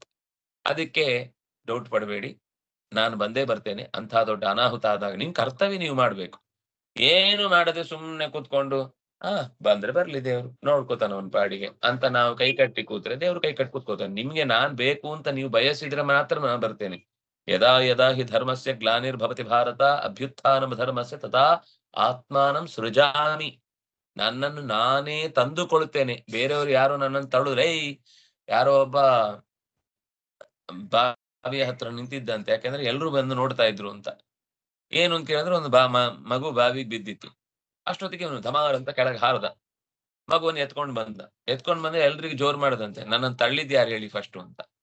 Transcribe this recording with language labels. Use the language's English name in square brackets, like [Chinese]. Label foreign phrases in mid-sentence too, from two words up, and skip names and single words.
[Kannada] ಅದಕ್ಕೆ ಡೌಟ್ ಪಡಬೇಡಿ, ನಾನು ಬಂದೇ ಬರ್ತೇನೆ. ಅಂತ ದೊಡ್ಡ ಅನಾಹುತ ಆದಾಗ ನಿಮ್ ಕರ್ತವ್ಯ ನೀವು ಮಾಡ್ಬೇಕು. ಏನು ಮಾಡದೆ ಸುಮ್ನೆ ಕೂತ್ಕೊಂಡು ಬಂದ್ರೆ ಬರ್ಲಿ ದೇವ್ರು ನೋಡ್ಕೋತಾನ ಅವನ್ ಪಾಡಿಗೆ ಅಂತ ನಾವು ಕೈ ಕಟ್ಟಿ ಕೂತ್ರೆ ದೇವ್ರು ಕೈ ಕಟ್ಟಿ ಕೂತ್ಕೋತಾನೆ. ನಿಮ್ಗೆ ನಾನ್ ಬೇಕು ಅಂತ ನೀವು ಬಯಸಿದ್ರೆ ಮಾತ್ರ ನಾನು ಬರ್ತೇನೆ. [Sanskrit] ಯದಾ ಯದಾ ಹಿ ಧರ್ಮಸ್ಯ ಗ್ಲಾನಿರ್ಭವತಿ ಭಾರತ ಅಭ್ಯುತ್ಥಾನಂ ಧರ್ಮಸ್ಯ ತಥಾ ಆತ್ಮಾನಂ ಸೃಜಾಮಿ. [Kannada] ನನ್ನನ್ನು ನಾನೇ ತಂದುಕೊಳ್ತೇನೆ. ಬೇರೆಯವರು ಯಾರೋ ನನ್ನನ್ನು ತಳುದ್ರೆ, ಯಾರೋ ಒಬ್ಬ ಬಾವಿಯ ಹತ್ರ ನಿಂತಿದ್ದಂತೆ, ಯಾಕಂದ್ರೆ ಎಲ್ರು ಬಂದು ನೋಡ್ತಾ ಇದ್ರು ಅಂತ. ಏನು ಅಂತ ಕೇಳಿದ್ರೆ ಒಂದು ಮಗು ಬಾವಿಗೆ ಬಿದ್ದಿತ್ತು. ಅಷ್ಟೊತ್ತಿಗೆ ಅವನು ಧಮಾರ್ ಅಂತ ಕೆಳಗೆ ಹಾರದ, ಮಗುವನ್ನು ಎತ್ಕೊಂಡ್ ಬಂದ್ರೆ ಎಲ್ರಿಗೂ ಜೋರ್ ಮಾಡದಂತೆ, ನನ್ನನ್ನು ತಳ್ಳಿದ್ ಯಾರು ಹೇಳಿ ಫಸ್ಟ್ ಅಂತ.